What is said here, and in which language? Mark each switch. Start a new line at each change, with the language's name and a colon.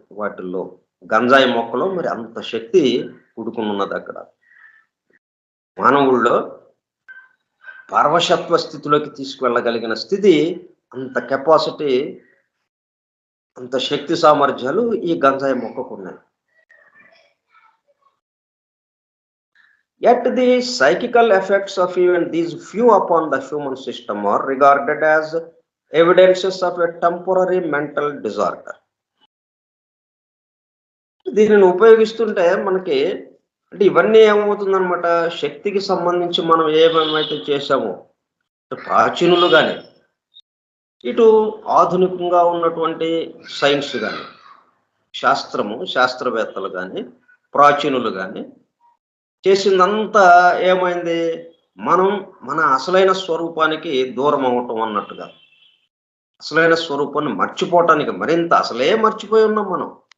Telugu: వాటిల్లో గంజాయి మొక్కలో మరి అంత శక్తి కూడుకుని ఉన్నది అక్కడ. మానవుల్లో పరవశత్వ స్థితిలోకి తీసుకువెళ్ళగలిగిన స్థితి, అంత కెపాసిటీ, అంత శక్తి సామర్థ్యాలు ఈ గంజాయి మొక్కకున్నాయి.
English: Yet the psychical effects of even these few upon the human system are regarded as evidences of a temporary mental disorder.
Telugu: దీనిని ఉపయోగిస్తుంటే మనకి అంటే ఇవన్నీ ఏమవుతుందనమాట, శక్తికి సంబంధించి మనం ఏమేమైతే చేశామో ప్రాచీనులు కానీ, ఇటు ఆధునికంగా ఉన్నటువంటి సైన్స్ కానీ, శాస్త్రవేత్తలు కానీ, ప్రాచీనులు కానీ చేసిందంతా ఏమైంది, మనం మన అసలైన స్వరూపానికి దూరం అవటం అన్నట్టుగా, అసలైన స్వరూపాన్ని మర్చిపోవటానికి, మరింత అసలే మర్చిపోయి ఉన్నాం మనం.